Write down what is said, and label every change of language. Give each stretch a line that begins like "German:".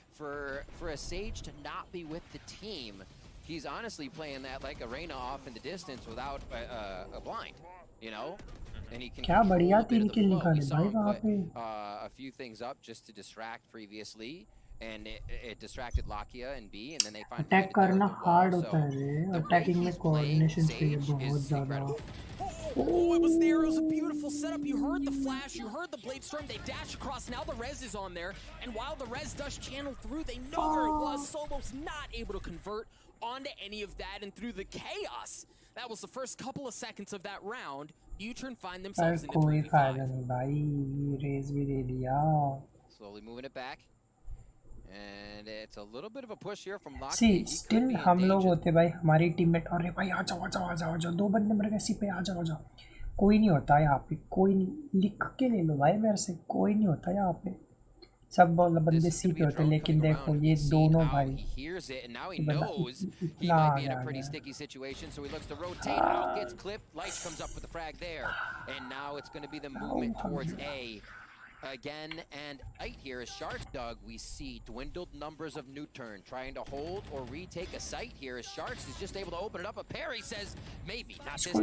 English: For a Sage to not be with the team, he's honestly playing that like Arena off in the distance without a blind, you know? And he can control a bit of the flow. We saw him put a few things up just to distract previously. And it distracted Lakia and B, and then they find
Hindi: attack करना hard होता है रे attacking में coordination चाहिए बहुत ज़्यादा
English: Oh, it was there. It was a beautiful setup. You heard the flash. You heard the blade storm. They dash across. Now the res is on there. And while the res does channel through, they know where it was. Solo's not able to convert onto any of that. And through the chaos, that was the first couple of seconds of that round. U-turn find themselves in a 3v5.
Hindi: कोई फायदा नहीं भाई race भी दे दिया
English: Slowly moving it back. And it's a little bit of a push here from Lockheed. See, still
Hindi: हम लोग होते भाई हमारी टीममेट अरे भाई आ जाओ दो बंदे मर गए सी पे आ जाओ कोई नहीं होता यहाँ पे कोई नहीं लिख के ले लो भाई मेरे से कोई नहीं होता यहाँ पे सब बंदे सी पे होते लेकिन देखो ये दोनों भाई इतना आ गया
English: sticky situation, so he looks to rotate out, gets clipped, Lights comes up with the frag there, and now it's going to be the movement towards A. Again, and right here is Sharks Dog. We see dwindled numbers of Newturn trying to hold or retake a site here as Sharks is just able to open it up. A Perry says maybe not this time.